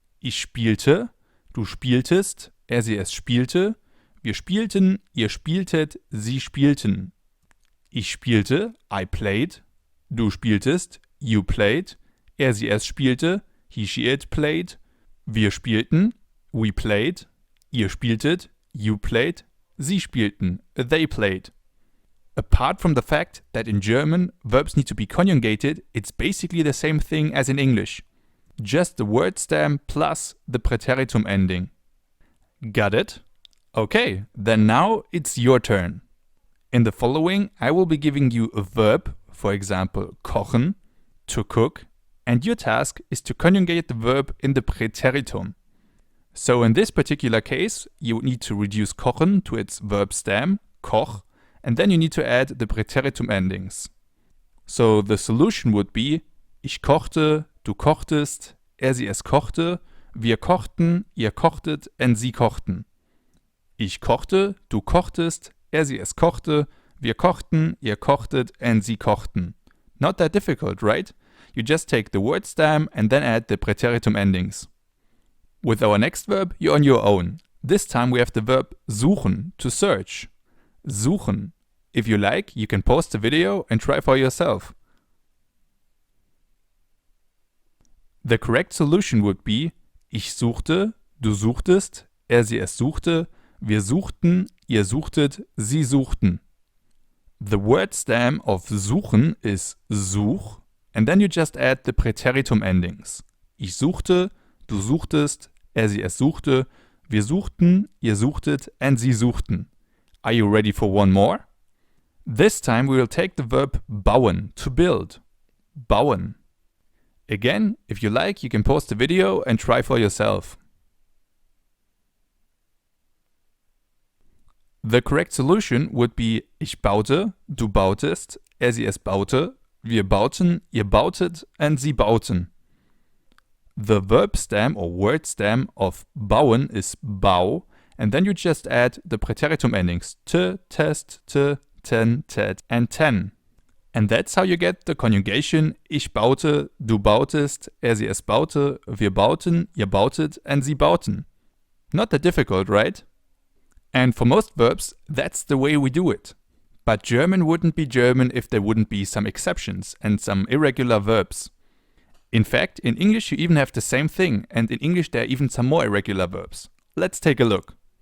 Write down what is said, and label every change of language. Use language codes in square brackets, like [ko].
[de] Ich spielte, du spieltest, sie es spielte, wir spielten, ihr spieltet, sie spielten. Ich spielte, [en] I played, [de] du spieltest, [en] you played, [de] sie es spielte, [en] he she it played, [de] wir spielten, [en] we played, [de] ihr spieltet, you played, sie spielten, [en] they played. Apart from the fact that in German verbs need to be conjugated, it's basically the same thing as in English. Just the word stem plus the Präteritum ending. Got it? Okay, then now it's your turn. In the following, I will be giving you a verb, for example, kochen, to cook, and your task is to conjugate the verb in the Präteritum. So in this particular case, you would need to reduce kochen to its verb stem, koch, and then you need to add the Präteritum endings. So the solution would be, [de] ich kochte, du kochtest, sie es kochte, wir kochten, ihr kochtet, and sie kochten. Ich kochte, du kochtest, sie es kochte, wir kochten, ihr kochtet, and sie kochten. [en] Not that difficult, right? You just take the word stem and then add the Präteritum endings. With our next verb, you're on your own. This time we have the verb suchen, to search. Suchen. If you like, you can pause the video and try for yourself. The correct solution would be, [de] ich suchte, du suchtest, sie es suchte, wir suchten, ihr suchtet, sie suchten. [en] The word stem of suchen is such, and then you just add the Präteritum endings. [de] Ich suchte, du suchtest, sie es suchte, wir suchten, ihr suchtet, and sie suchten. [en] Are you ready for one more? This time we will take the verb bauen, to build. Bauen. Again, if you like, you can pause the video and try for yourself. The correct solution would be, [de] ich baute, du bautest, sie es baute, wir bauten, ihr bautet, and sie bauten. [en] The verb stem or word stem of bauen is bau, and then you just add the Präteritum endings te, test, te, ten, tet, and ten. And that's how you get the conjugation [de] ich baute, du bautest, sie es baute, wir bauten, ihr bautet, and sie bauten. [en] Not that difficult, right? And for most verbs, that's the way we do it. But German wouldn't be German if there wouldn't be some exceptions and some irregular verbs. In fact, in English you even have the same thing, and in English there are even some more irregular verbs. Let's take a look.